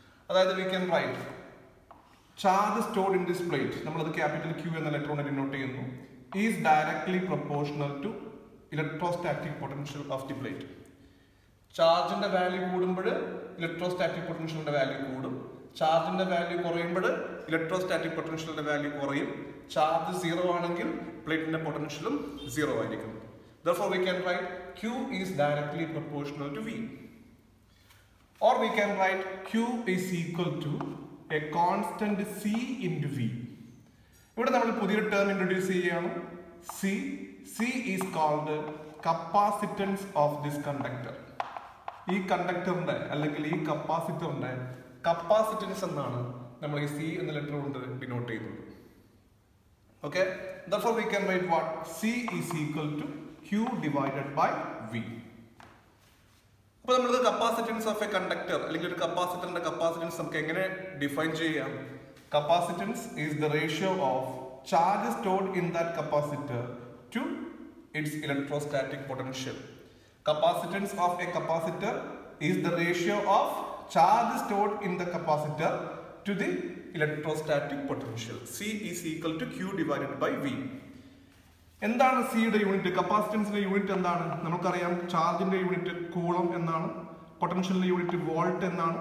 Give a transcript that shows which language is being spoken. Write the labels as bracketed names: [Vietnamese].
[Malayalam] അതായത് [English] we can write charge stored in this plate, [Malayalam] നമ്മളത് capital Q എന്ന letter denote ചെയ്യുന്നു, [English] Is directly proportional to electrostatic potential of the plate. [Malayalam] ചാർജിന്റെ value കൂടുമ്പോൾ electrostatic പൊട്ടൻഷ്യലിന്റെ value കൂടും. ചാർജിന്റെ വാല്യൂ കുറയുമ്പോൾ ഇലക്ട്രോസ്റ്റാറ്റിക് പൊട്ടൻഷ്യലിന്റെ വാല്യൂ കുറയും. ചാർജ് 0 ആണെങ്കിൽ പ്ലേറ്റിന്റെ പൊട്ടൻഷ്യലും 0 ആയിരിക്കും. [English] Therefore we can write Q is directly proportional to V. Or we can write Q is equal to a constant C into V. [Malayalam] ഇവിടെ നമ്മൾ പുതിയൊരു ടേം ഇൻട്രൊഡ്യൂസ് ചെയ്യുകയാണ്. [English] C is called capacitance of this conductor. [Malayalam] ഈ കണ്ടക്ടറിന്റെ അല്ലെങ്കിൽ ഈ കപ്പാസിറ്ററിന്റെ capacitance എന്നാണ് നമ്മൾ ഈ C എന്ന ലെറ്റർ കൊണ്ട് ഡിനോട്ട് ചെയ്യുന്നത്. [English] Okay, therefore we can write what? C is equal to Q divided by V. [Malayalam] അപ്പോൾ നമ്മൾ കപ്പാസിറ്റൻസ് ഓഫ് എ കണ്ടക്ടർ അല്ലെങ്കിൽ ഒരു കപ്പാസിറ്ററിന്റെ കപ്പാസിറ്റൻസ് നമുക്ക് എങ്ങനെ ഡിഫൈൻ ചെയ്യാം? [English] Capacitance is the ratio of charge stored in that capacitor to its electrostatic potential. Capacitance of a capacitor is the ratio of charge stored in the capacitor to the electrostatic potential. C is equal to Q divided by V. [Malayalam] എന്താണ് സിയുടെ unit? കപ്പാസിറ്റൻസിന്റെ unit എന്താണ്? നമുക്കറിയാം ചാർജിന്റെ unit coulomb എന്നാണ്, പൊട്ടൻഷ്യലിന്റെ unit volt എന്നാണ്.